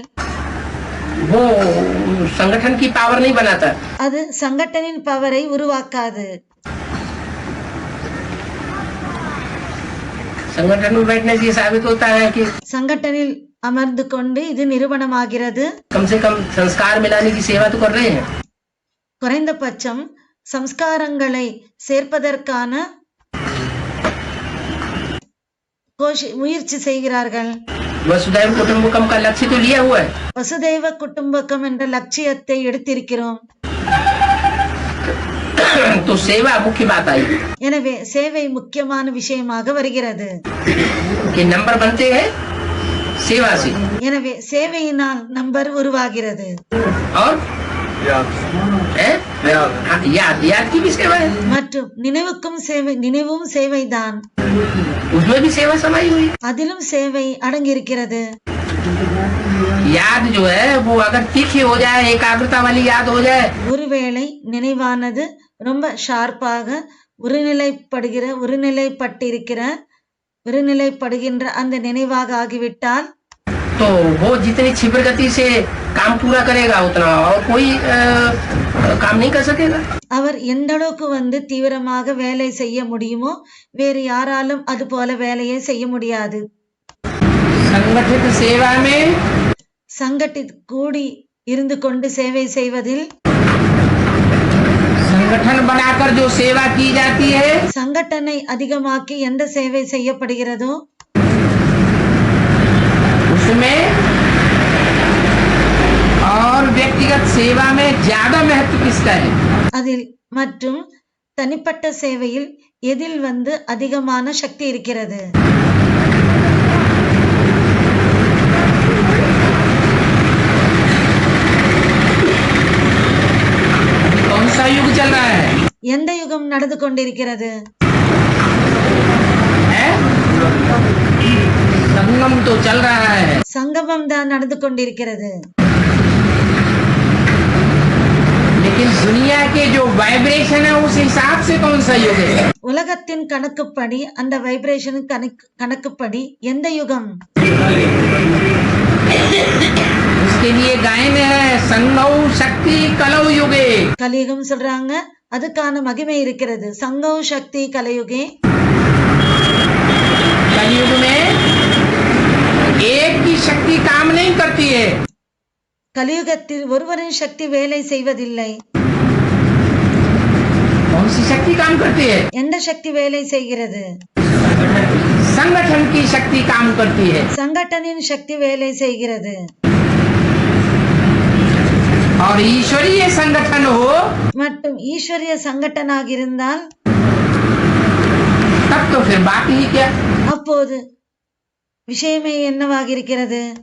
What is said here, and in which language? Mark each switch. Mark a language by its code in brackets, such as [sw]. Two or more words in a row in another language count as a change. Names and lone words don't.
[hi] वो संगठन की पावर नहीं बनाता। [ta] அது சங்கடனின் பவரை உருவாக்காது. [hi] संगठन में बैठने से साबित होता है कि [ta] சங்கடனில் அமர்ந்து கொண்டு இது நிறுவனமாகிறது. [hi] कम से कम संस्कार मिलाने की सेवा तो कर रहे हैं। [ta] குறைந்தபட்சம் சம்ஸ்காரங்களை சேர்ப்பதற்கான முயற்சி செய்கிறார்கள். [hi] वसुधैव कुटुंबकम का लक्ष्य तो लिया हुआ है। [ta] வசுதெய்வ குடும்பகம் என்ற லட்சியத்தை எடுத்திருக்கிறோம். [hi] तो सेवा मुख्य बात आई [ta] எனவே சேவை முக்கியமான விஷயமாக வருகிறது. [hi] कि नंबर बनते हैं सेवा से। [ta] எனவே சேவையினால் நம்பர் உருவாகிறது. [hi] और याद याद की भी सेवा है। [ta] மற்றும் நினைவுக்கும் சேவை, நினைவும் சேவைதான். [hi] उसमें भी सेवा समाई हुई। [ta] அதிலும் சேவை அடங்கியிருக்கிறது. [hi] याद जो है वो अगर तीखी हो जाए, एकाग्रता वाली याद हो जाए, [ta] ஒருவேளை நினைவானது ரொம்ப ஷார்ப்பாக ஒருநிலைப்படுகின்ற அந்த நினைவாக ஆகிவிட்டால் [hi] तो वो जितनी क्षिप्र गति से काम पूरा करेगा उतना और कोई काम नहीं कर सकेगा। [ta] அவர் எந்த அளவுக்கு தீவிரமாக வேலை செய்ய முடியுமோ வேறு யாராலும் அது போல வேலையை செய்ய முடியாது. [hi] संगठित सेवा में [ta] சங்கட்டித் கூடி இருந்து கொண்டு சேவை செய்வதில், [hi] संगठन बनाकर जो सेवा की जाती है [ta] சங்கட்டனை அதிகமாக்கி எந்த சேவை செய்யப்படுகிறதோ [hi] उसमें और व्यक्तिगत सेवा में ज्यादा महत्व किसका है? [ta] அதில் மற்றும் தனிப்பட்ட சேவையில் எதில் அதிகமான சக்தி இருக்கிறது? [hi] कौन सा युग चल रहा है? [ta] எந்த யுகம் நடந்து கொண்டிருக்கிறது? [hi] संगम तो चल रहा है। [ta] சங்கமம் தான் நடந்து கொண்டிருக்கிறது. [hi] लेकिन दुनिया के जो वाइब्रेशन है उस हिसाब से कौन सा युग है? [ta] உலகத்தின் கணக்குப்படி, அந்த வைப்ரேஷன் கணக்குப்படி எந்த யுகம்? [hi] उसके लिए गायन है [sa] संगौ शक्ति कलौ युगे। [ta] கலியுகம் சொல்றாங்க, அதுக்கான மகிமை இருக்கிறது. [sa] संगौ शक्ति कलयुगे. [hi] कलयुग में एक की शक्ति काम नहीं करती है। [ta] கலியுகத்தில் ஒருவரின் சக்தி வேலை செய்வதில்லை. [hi] कौन सी शक्ति काम करती है? [ta] எந்த சக்தி வேலை செய்கிறது? [hi] संगठन की शक्ति काम करती है। [ta] சங்கடனின் சக்தி வேலை செய்கிறது. [hi] और ईश्वरीय संगठन हो [ta] மற்றும் ஈஸ்வரிய சங்கடனாக இருந்தால் [hi] तब तो फिर बात ही क्या। [ta] அப்போது விஷயமே என்னவாக இருக்கிறது?